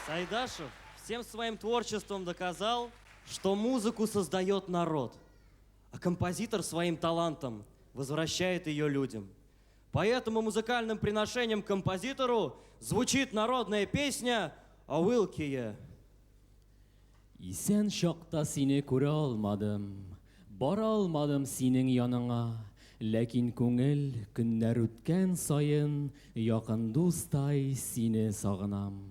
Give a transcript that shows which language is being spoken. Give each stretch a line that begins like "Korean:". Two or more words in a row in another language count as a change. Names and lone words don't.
Russian: Юлдашев всем своим творчеством доказал, что музыку создает народ, а композитор своим талантом возвращает ее людям. Поэтому музыкальным приношением композитору звучит народная песня «Ауилкие».
Tatar: Исән шакта сине күрә алмадым, бара алмадым синең яныңа, ләкин күңел көннәр үткән саен якын дустай сине сагынам.